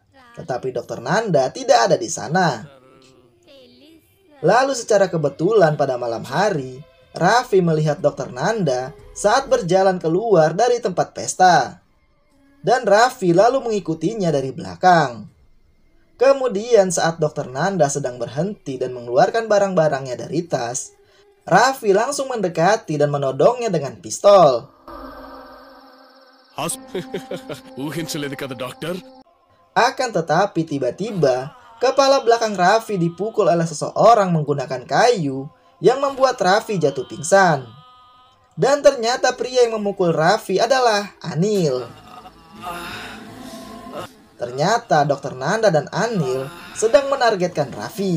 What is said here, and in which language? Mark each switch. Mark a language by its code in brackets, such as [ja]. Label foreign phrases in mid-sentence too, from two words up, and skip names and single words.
[id] Tetapi Dokter Nanda tidak ada di sana. Lalu secara kebetulan pada malam hari, Raffi melihat Dokter Nanda saat berjalan keluar dari tempat pesta. Dan Raffi lalu mengikutinya dari belakang. Kemudian saat Dokter Nanda sedang berhenti dan mengeluarkan barang-barangnya dari tas, Raffi langsung mendekati dan menodongnya dengan pistol. [te] ఊహించలేదు కదా డాక్టర్. [id] Akan tetapi tiba-tiba, kepala belakang Raffi dipukul oleh seseorang menggunakan kayu yang membuat Raffi jatuh pingsan. Dan ternyata pria yang memukul Raffi adalah Anil. Ternyata Dokter Nanda dan Anil sedang menargetkan Raffi.